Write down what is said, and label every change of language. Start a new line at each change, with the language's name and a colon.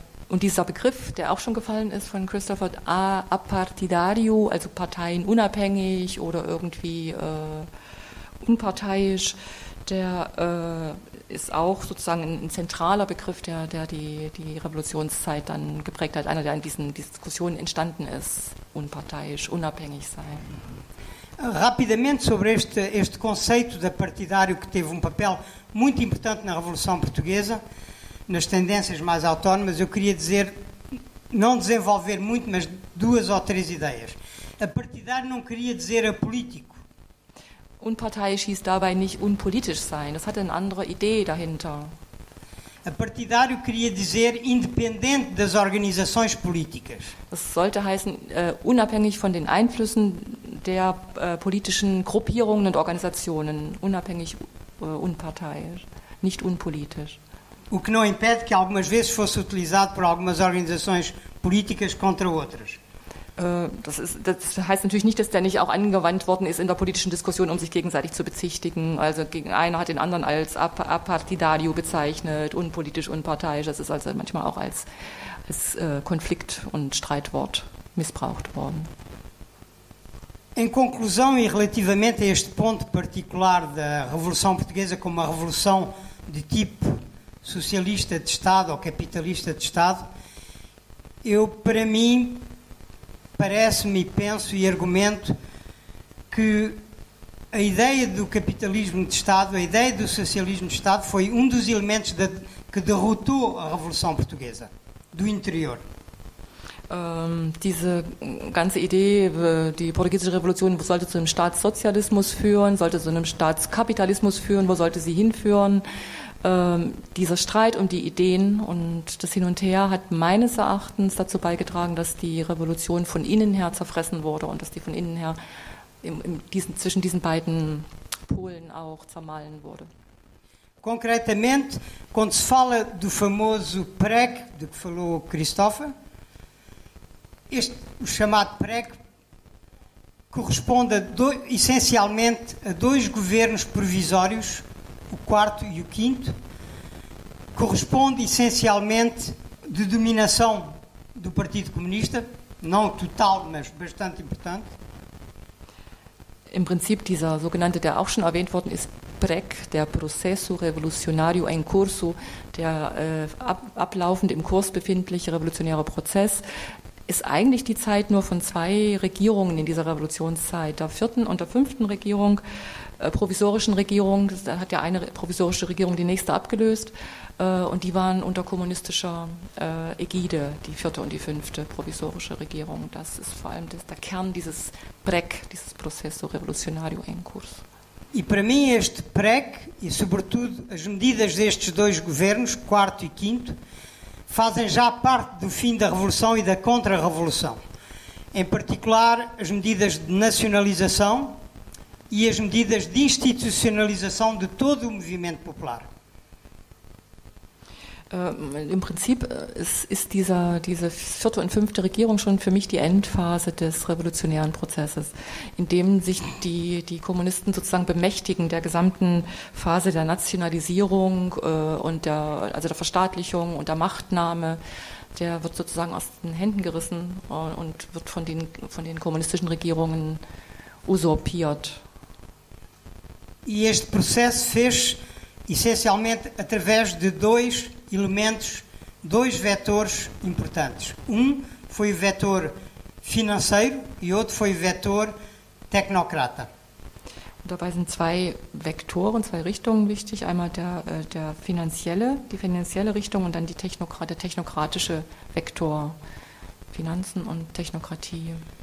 German: Und dieser Begriff, der auch schon gefallen ist von Christopher, apartidario, also parteienunabhängig oder irgendwie unparteiisch, der ist auch sozusagen ein zentraler Begriff, der die Revolutionszeit dann geprägt hat, einer, der in diesen Diskussionen entstanden ist, unparteiisch, unabhängig sein.
Portuguese: Rapidamente sobre este conceito de partidário que teve papel muito importante na Revolução Portuguesa, nas tendências mais autónomas, eu queria dizer, não desenvolver muito, mas 2 ou 3 ideias. A partidário não queria dizer apolítico.
German: Unparteiisch hieß dabei nicht unpolitisch sein, das hatte eine andere Idee dahinter.
Portuguese: A partidário queria dizer independente das organizações políticas.
German: Das sollte heißen, unabhängig von den Einflüssen der politischen Gruppierungen und Organisationen, unabhängig, unparteiisch, nicht unpolitisch.
Portuguese: O que não impede que algumas vezes fosse utilizado por algumas organizações políticas contra outras.
German: Das heißt natürlich nicht, dass der nicht auch angewandt worden ist in der politischen Diskussion, um sich gegenseitig zu bezichtigen. Also einer hat den anderen als apartidario bezeichnet, unpolitisch, unparteiisch. Das ist also manchmal auch als Konflikt- und Streitwort missbraucht worden.
Portuguese: Em conclusão e relativamente a este ponto particular da Revolução Portuguesa como uma revolução de tipo socialista de Estado ou capitalista de Estado, para mim, parece-me, penso e argumento que a ideia do capitalismo de Estado, a ideia do socialismo de Estado foi dos elementos que derrotou a Revolução Portuguesa, do interior.
German: Diese ganze Idee, die portugiesische Revolution sollte zu einem Staatssozialismus führen, sollte zu einem Staatskapitalismus führen, wo sollte sie hinführen? Dieser Streit um die Ideen und das Hin und Her hat meines Erachtens dazu beigetragen, dass die Revolution von innen her zerfressen wurde und dass die von innen her zwischen diesen beiden Polen auch zermahlen wurde.
Portuguese: Concretamente, quando se fala do famoso PREC, de que falou Christopher, o chamado PREC corresponde essencialmente a 2 governos provisórios, o 4º e o 5º, corresponde essencialmente de dominação do Partido Comunista, não total, mas bastante importante.
German: Im Prinzip dieser sogenannte, der auch schon erwähnt worden ist, PREC, der Processo Revolucionário em Curso, der ablaufend im Kurs befindliche revolutionäre Prozess, ist eigentlich die Zeit nur von 2 Regierungen in dieser Revolutionszeit, der 4. und der 5. Regierung, provisorischen Regierung, da hat ja eine provisorische Regierung die nächste abgelöst und die waren unter kommunistischer Ägide, die 4. und die 5. provisorische Regierung. Das ist vor allem der Kern dieses PREC, dieses Processo Revolucionário em Curso.
Portuguese: E para mim este PREC, e sobretudo as medidas destes 2 governos, 4º e 5º, fazem já parte do fim da Revolução e da Contra-Revolução. Em particular, as medidas de nacionalização e as medidas de institucionalização de todo o movimento popular.
German: Im Prinzip ist diese 4. und 5. Regierung schon für mich die Endphase des revolutionären Prozesses, in dem sich die Kommunisten sozusagen bemächtigen der gesamten Phase der Nationalisierung und der Verstaatlichung und der Machtnahme. Der wird sozusagen aus den Händen gerissen und wird von den kommunistischen Regierungen usurpiert.
Portuguese: E este processo fez essencialmente através de 2 elementos, 2 vetores importantes. foi o vetor financeiro e outro foi o vetor tecnocrata.
German: Und dabei sind zwei Vektoren, zwei Richtungen wichtig. Einmal die finanzielle Richtung und dann der technokratische Vektor. Finanzen und Technokratie.